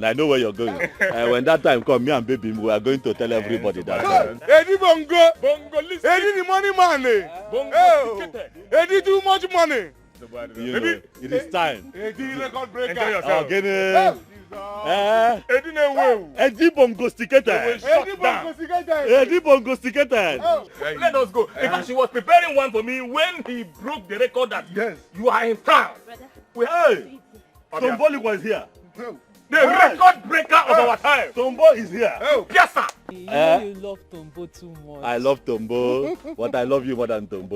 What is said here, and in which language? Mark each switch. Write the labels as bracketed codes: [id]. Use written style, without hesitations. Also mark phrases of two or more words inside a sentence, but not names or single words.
[en] I know where you're going. When that time comes, me and baby, we are going to tell everybody that. Eddie Bongo, listen. Eddie the money man. Bongo, Eddie too much money. You know, it is time. Eddie record breaker. Enjoy yourself. Eddie Bongo sticketed. Eddie Bongo sticketed. Let us go. In fact, she was preparing one for me when he broke the record that you are in town. Hey, somebody was here. The record breaker of our time. Tombo is here. Oh, yes, sir. You know you love Tombo too much. I love Tombo, but I love you more than Tombo.